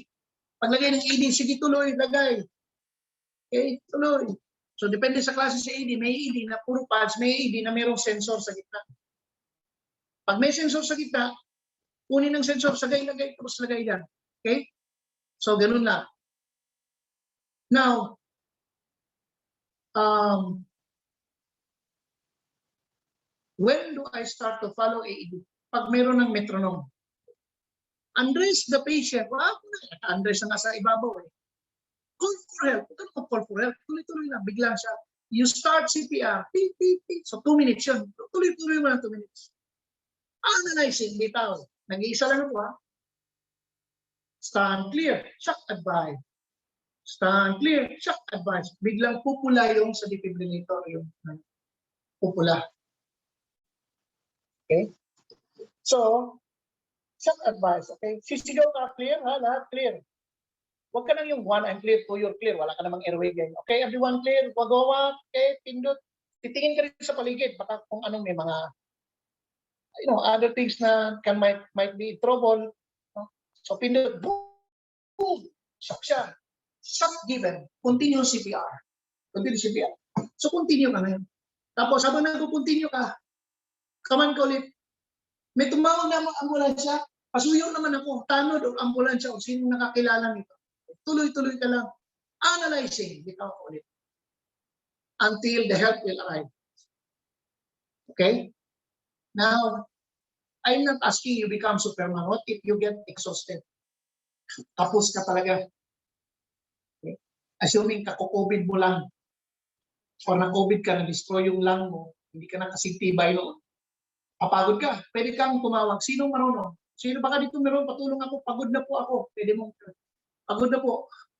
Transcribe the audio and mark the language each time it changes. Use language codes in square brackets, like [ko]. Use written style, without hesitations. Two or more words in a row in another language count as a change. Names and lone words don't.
[tl] Paglagay ng AED, sige tuloy, lagay. Okay, tuloy. So, depende sa klase sa AED. May AED na puro pads, may AED na mayroong sensor sa gitna. Pag may sensor sa gitna, kunin ng sensor, sagay-lagay, tapos lagay yan. Okay? So, ganun lang. [en] Now, when do I start to follow AED? [tl] Pag mayroon ng metronome. [en] Undress the patient. [tl] Undress na nga sa ibabaw eh. [en] Call for help. [tl] Huwag ka [en] call for help. [tl] Tuloy-tuloy lang. Biglang siya. [en] You start CPR. Beep, beep, beep. So 2 minutes yun. [tl] Tuloy-tuloy mo lang 2 minutes. Analyzing. Bitaw. Nag-iisa lang ako ha. [en] Stand clear. Shock advice. Stand clear. Shock advice. [tl] Biglang pupula yung sa defibrillator. Yung pupula. Okay? So, [en] shock advice. [tl] Okay? Sisigaw ka. Clear ha? Lahat clear. Huwag ka lang yung 1, [en] I'm clear, 2, you're clear. [tl] Wala ka namang airway ganyan. [en] Okay, everyone clear? Wagawa, okay, pindot. [tl] Titingin ka rin sa paligid. Baka kung anong may mga, [en] other things na might be trouble. No? So, [tl] pindot, boom, shock siya. [en] Shock given. Continue CPR. Continue CPR. [tl] So, continue ka ngayon. Tapos, habang nag-continue ka, kaman ka ulit, may tumawag na mga ambulansya, pasuyo naman ako, tanod o ambulansya o sino nakakilala nito. Tuloy-tuloy ka lang. Analyzing. Bitaw ko ulit. [en] Until the help will arrive. Okay? Now, I'm not asking you become Superman. What if you get exhausted? [tl] Tapos ka talaga. Okay? Assuming kako-COVID mo lang. Or na-COVID ka, na-destroy yung lung mo, hindi ka na kasintibay noon. Papagod ka. Pwede kang tumawag. Sino marunong? Sino baka dito meron? Patulong ako. Pagod na po ako. Pwede mong pagod na po.